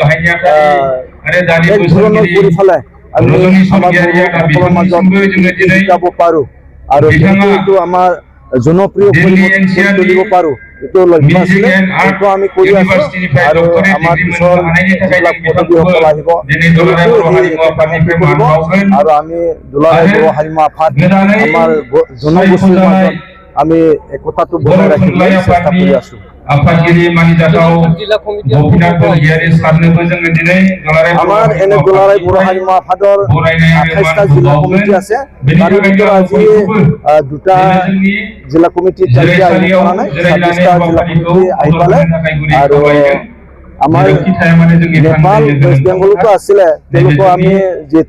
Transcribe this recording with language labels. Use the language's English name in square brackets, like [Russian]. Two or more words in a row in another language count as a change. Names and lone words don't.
[Assamese] এক ধৰণৰ কৰি পেলাই আমি আমাৰ বড়োসকলৰ মাজত শিকাব পাৰোঁ আৰু এইটো আমাৰ জনপ্ৰিয় তুলিব পাৰোঁ এইটো লক্ষ্য আছিলে এইটো আমি কৰি আছো আৰু আমাৰ পিছৰ যিবিলাক পদবীসকল আহিব আৰু আমি দুলাৰায় বৰ হাৰিমু আফাদ আমাৰ জনগোষ্ঠীৰ মাজত আমি একতাটো বজাই ৰাখিবলৈ চেষ্টা কৰি আছো [Bodo] आफादगिरि मानिजाथाव गोपीनाथ बरगयारि सारनोबो जोङो दिनै [Assamese] আমাৰ এনে দুলাৰায় বৰ হাৰিমু আফাদৰ 28টা জিলা কমিটি আছে তাৰে ভিতৰত আজি দুটা জিলা কমিটি আহিব পৰা নাই 26টা জিলা কমিটি আহি পালে আৰু আমাৰ নেপাল ৱেষ্ট বেংগলতো আছিলে তেওঁলোকক আমি যেহেতু